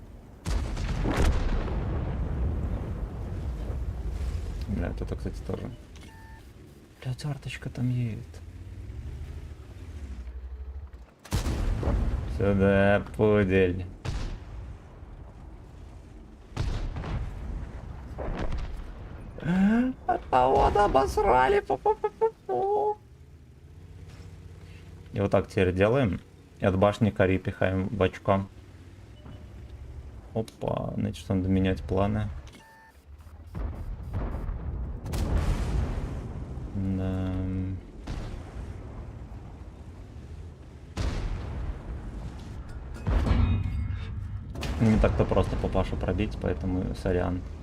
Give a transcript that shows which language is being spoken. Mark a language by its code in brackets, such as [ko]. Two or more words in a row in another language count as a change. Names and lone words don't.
[ru] Бля, это, кстати, тоже. Бля, карточка там едет. Сюда, пудель. Автовод обосрали. Пу-пу-пу-пу-пу. И вот так теперь делаем. И от башни кори пихаем бочком. Опа, значит, надо менять планы. Да. Не так-то просто папашу пробить, поэтому сорян.